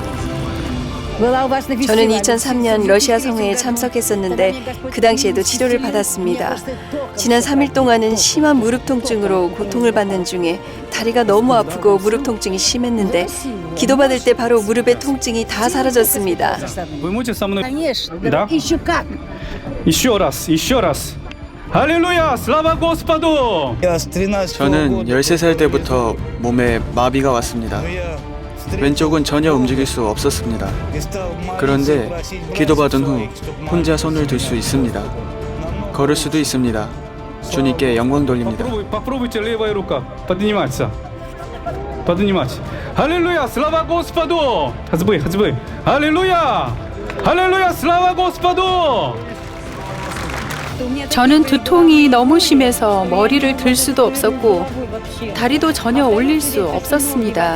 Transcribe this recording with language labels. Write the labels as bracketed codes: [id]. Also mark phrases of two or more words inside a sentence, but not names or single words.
[ko] 저는 2003년 러시아 성회에 참석했었는데 그 당시에도 치료를 받았습니다. 지난 3일 동안은 심한 무릎 통증으로 고통을 받는 중에 다리가 너무 아프고 무릎 통증이 심했는데 기도받을 때 바로 무릎의 통증이 다 사라졌습니다. [ru] Да? Еще раз. [ko] 할렐루야! [ru] Слава Господу! [ko] 저는 13살 때부터 몸에 마비가 왔습니다. 왼쪽은 전혀 움직일 수 없었습니다. 그런데 기도받은 후 혼자 손을 들 수 있습니다. 걸을 수도 있습니다. 주님께 영광 돌립니다. [ru] Попробуйте левая рука подниматься. [ko] 할렐루야! [ru] Слава Господу! [ko] 하즈브이. 할렐루야! [ru] Слава Господу! [ko] 저는 두통이 너무 심해서 머리를 들 수도 없었고 다리도 전혀 올릴 수 없었습니다.